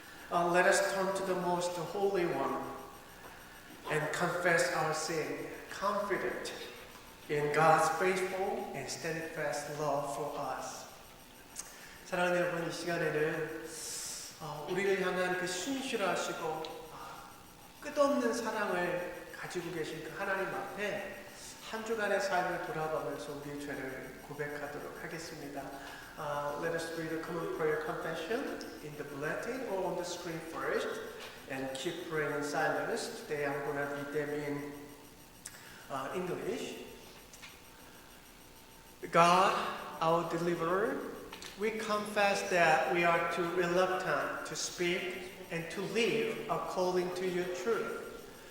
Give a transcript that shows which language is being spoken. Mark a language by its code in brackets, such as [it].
[en] Let us turn to the most holy one and confess our sin, confident in God's faithful and steadfast love for us. [ko] 사랑하는 여러분, 이 시간에는 우리를 향한 그 신실하시고 끝없는 사랑을 가지고 계신 그 하나님 앞에 한 주간의 삶을 돌아보면서 우리의 죄를 고백하도록 하겠습니다. [en] Let us read a common prayer confession in the bulletin or on the screen first and keep praying in silence. Today I'm going to read them in English. God, our deliverer, we confess that we are too reluctant to speak and to live according to your truth.